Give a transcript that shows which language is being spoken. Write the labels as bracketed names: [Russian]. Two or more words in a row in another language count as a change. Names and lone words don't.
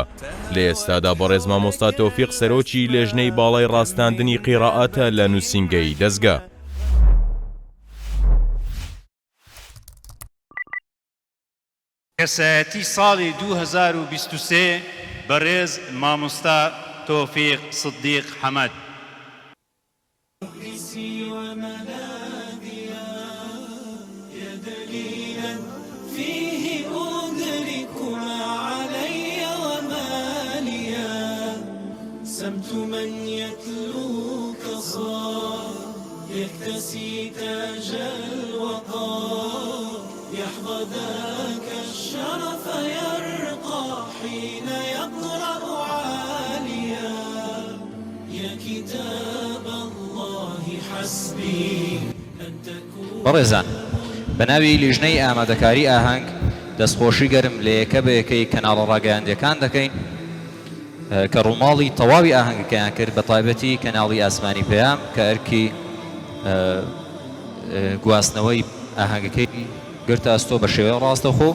[Central Kurdish] لە ئێستادا بەڕێز مامۆستا تۆفیق سەرۆکی لێژنەی باڵای ڕاستاندنی قیراءەتە لە نووسینگەی دەستگا. کەسایەتی ساڵی 2023 بەڕێز مامۆستا تۆفیق سدیق حەمەد. [Arabic] سمت من يتلوك صار يكتسي تاج الوقار يحظى ذاك الشرف يرقى حين يقرأ عاليا يا كتاب الله حسبي أن تكون. [Central Kurdish] بەڕێزان بەناوی لیژنەی ئامادەکاری ئاهەنگ دەستخۆشی گەرم لە یەکە بە یەکەی کەناڵە ڕاگەیاندەکان دەکەین کە ڕووماڵی تەواوی ئاهەنگەکەیان کرد بە تایبەتی کەناڵی ئاسمانی پەیام کە ئەرکی گواستنەوەی ئاهەنگەکەی گرتە ئەستۆ بە شێوەیە ڕاستەخۆ.